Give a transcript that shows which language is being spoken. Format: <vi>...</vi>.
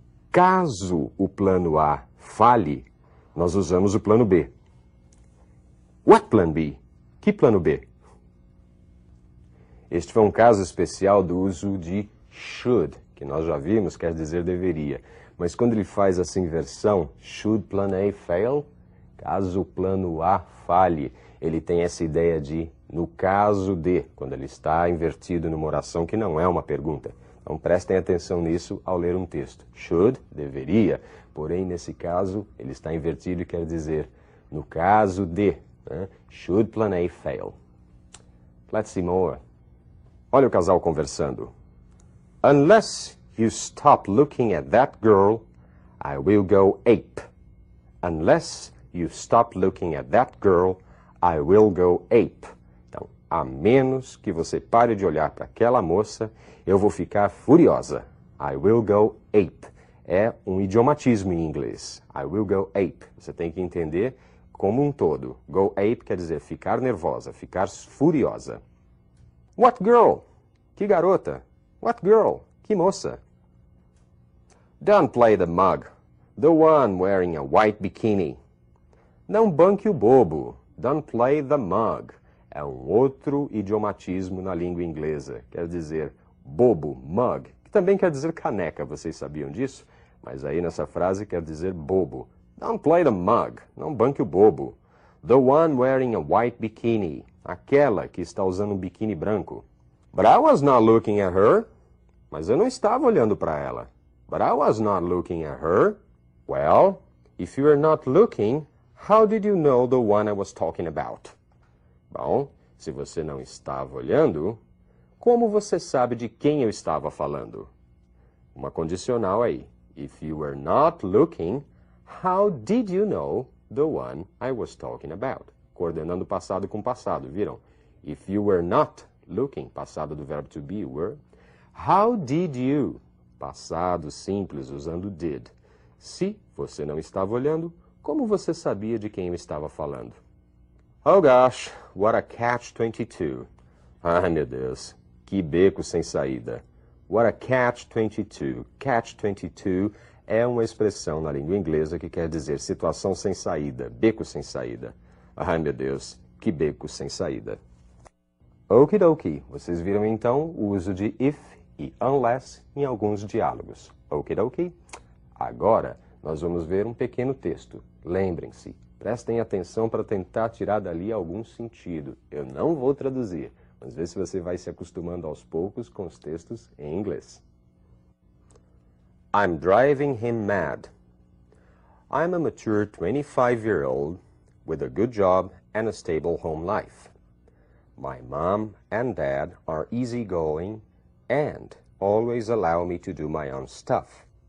<pt>Caso o plano A falhe, nós usamos o plano B.</pt> <en>What plan B?</en> <pt>Que plano B? Este foi um caso especial do uso de should, que nós já vimos, quer dizer deveria. Mas quando ele faz essa inversão,</pt> <en>should plan A fail,</en> <pt>caso o plano A falhe, ele tem essa ideia de no caso de, quando ele está invertido numa oração que não é uma pergunta. Então prestem atenção nisso ao ler um texto.</pt> <en>Should,</en> <pt>deveria, porém nesse caso ele está invertido e quer dizer no caso de, né?</pt> <en>Should plan A fail. Let's see more.</en> <pt>Olha o casal conversando.</pt> <en>Unless you stop looking at that girl, I will go ape. Unless you stop looking at that girl, I will go ape.</en> <pt>Então, a menos que você pare de olhar para aquela moça, eu vou ficar furiosa.</pt> <en>I will go ape.</en> <pt>É um idiomatismo em inglês.</pt> <en>I will go ape.</en> <pt>Você tem que entender como um todo.</pt> <en>Go ape</en> <pt>quer dizer ficar nervosa, ficar furiosa.</pt> <en>What girl?</en> <pt>Que garota?</pt> <en>What girl?</en> <pt>Que moça?</pt> <en>Don't play the mug. The one wearing a white bikini.</en> <pt>Não banque o bobo.</pt> <en>Don't play the mug.</en> <pt>É um outro idiomatismo na língua inglesa. Quer dizer bobo, mug, que também quer dizer caneca. Vocês sabiam disso? Mas aí nessa frase quer dizer bobo.</pt> <en>Don't play the mug.</en> <pt>Não banque o bobo.</pt> <en>The one wearing a white bikini.</en> <pt>Aquela que está usando um biquíni branco.</pt> <en>But I was not looking at her.</en> <pt>Mas eu não estava olhando para ela.</pt> <en>But I was not looking at her. Well, if you were not looking, how did you know the one I was talking about?</en> <pt>Bom, se você não estava olhando, como você sabe de quem eu estava falando? Uma condicional aí.</pt> <en>If you were not looking, how did you know the one I was talking about?</en> <pt>Coordenando passado com passado, viram?</pt> <en>If you were not looking,</en> <pt>passado do verbo to be, were.</pt> <en>How did you?</en> <pt>Passado simples usando did. Se você não estava olhando, como você sabia de quem eu estava falando?</pt> <en>Oh gosh, what a catch-22.</en> <pt>Ai, meu Deus, que beco sem saída.</pt> <en>What a catch-22.</en> <pt>Catch-22 é uma expressão na língua inglesa que quer dizer situação sem saída, beco sem saída. Ai, meu Deus, que beco sem saída. Okidoki, vocês viram então o uso de if e unless em alguns diálogos. Okidoki? Agora, nós vamos ver um pequeno texto. Lembrem-se, prestem atenção para tentar tirar dali algum sentido. Eu não vou traduzir, mas vê se você vai se acostumando aos poucos com os textos em inglês.</pt> <en>I'm driving him mad. I'm a mature 25-year-old with a good job and a stable home life. My mom and dad are easygoing and always allow me to do my own stuff.</en>